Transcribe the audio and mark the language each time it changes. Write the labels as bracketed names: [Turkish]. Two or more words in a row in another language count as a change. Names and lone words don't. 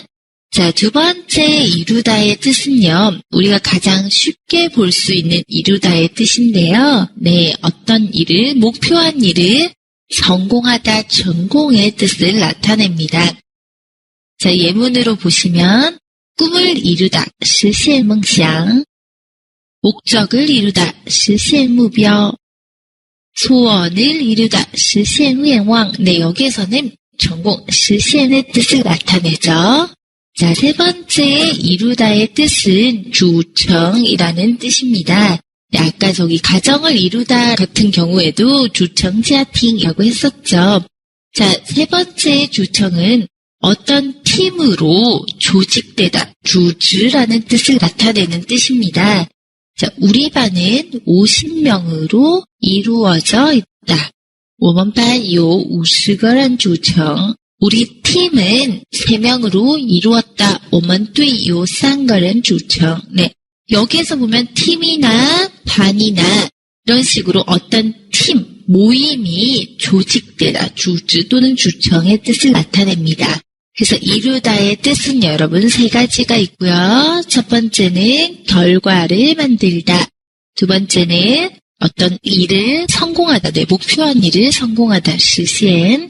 [Korean] 자, 두 번째 이루다의 뜻은요, 우리가 가장 쉽게 볼 수 있는 이루다의 뜻인데요. 네, 어떤 일을, 목표한 일을 성공하다, 전공의 뜻을 나타냅니다. 자, 예문으로 보시면 꿈을 이루다, [Chinese] 实现梦想. [Korean] 목적을 이루다, [Chinese] 实现目标. [Korean] 소원을 이루다, [Chinese] 实现愿望. [Korean] 네, 여기에서는 전공, 实现 의 뜻을 나타내죠. 자, 세 번째 이루다의 뜻은 주청이라는 뜻입니다. 네, 아까 저기 가정을 이루다 같은 경우에도 주청지아핑이라고 했었죠. 자, 세 번째 주청은 어떤 팀으로 조직되다, 주주라는 뜻을 나타내는 뜻입니다. 자, 우리 반은 50명으로 이루어져 있다. [Chinese] 我们班有50个人组成. [Korean] 우리 팀은 3명으로 이루었다. [Chinese] 我们队有3个人组成. [Korean] 네, 여기에서 보면 팀이나 반이나 이런 식으로 어떤 팀, 모임이 조직되다, 주주 또는 주청의 뜻을 나타냅니다. 그래서 이루다의 뜻은 여러분 세 가지가 있고요. 첫 번째는 결과를 만들다. 두 번째는 어떤 일을 성공하다, 내 목표한 일을 성공하다, [Chinese] 实现.